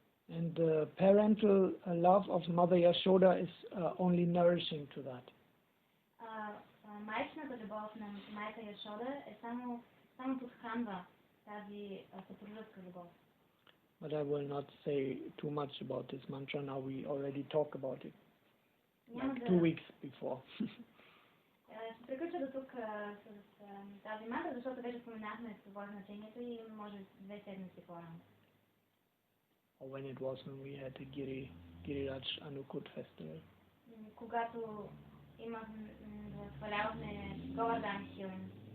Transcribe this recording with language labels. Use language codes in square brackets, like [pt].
[en] And the parental love of Mother Yashoda is only nourishing to that. [bg] Майчината любов на майка Яшода е само подхранва тази съпружеска любов. [en] But I will not say too much about this mantra now. We already talked about it like 2 weeks before. [bg] Ще приключа до тук с тази мантра, защото вече споменахме какво е значението и може 2 седмици по-рано. [en] Or when it was when we had the Giriraj Anukut festival. [bg] Когато възхвалявахме Govardhan Healing.